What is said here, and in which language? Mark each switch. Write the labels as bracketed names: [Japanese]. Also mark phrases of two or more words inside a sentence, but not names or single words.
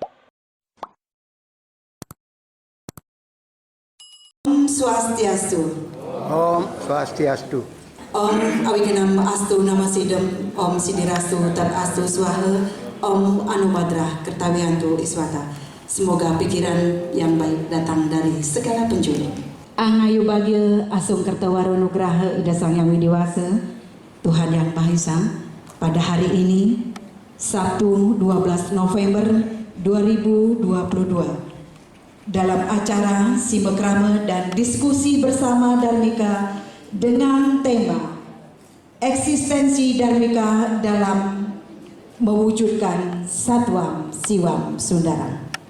[Sanskrit] ॐ स्वस्त्यस्तु. ॐ स्वस्त्यस्तु. ॐ अविघ्नम् अस्तु नमः सिद्धम् ॐ सिद्धिरस्तु तत् अस्तु स्वाहा. ॐ अनुभद्रः क्रतवयन्तु विश्वतः. [Indonesian] Semoga pikiran yang baik datang dari segala penjuru. [Balinese] Angayu Bagya Asung Kertawaro Nugraha Ida Sang Yang Widiwasa, [Indonesian] Tuhan Yang Maha Esa, pada hari ini Sabtu 12 November 2022 dalam acara Simekrama dan diskusi bersama Dharmika dengan tema eksistensi Dharmika dalam mewujudkan [Sanskrit] सत्वम् शिवम् सुन्दरम्.